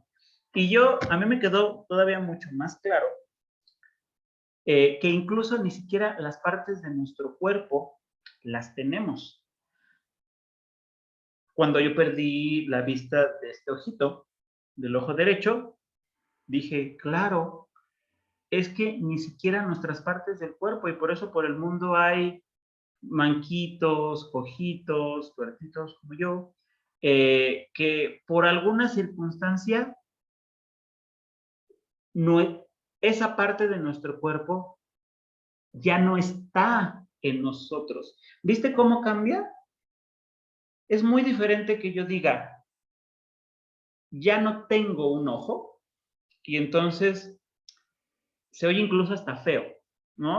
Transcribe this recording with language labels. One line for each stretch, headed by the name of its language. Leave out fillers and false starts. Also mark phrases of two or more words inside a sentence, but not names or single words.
Spanish: Y a mí me quedó todavía mucho más claro que incluso ni siquiera las partes de nuestro cuerpo las tenemos. Cuando yo perdí la vista de este ojito, del ojo derecho, dije, claro, es que ni siquiera nuestras partes del cuerpo, y por eso por el mundo hay manquitos, cojitos, tuertitos como yo, que por alguna circunstancia no, esa parte de nuestro cuerpo ya no está en nosotros. ¿Viste cómo cambia? Es muy diferente que yo diga, ya no tengo un ojo, y entonces se oye incluso hasta feo, ¿no?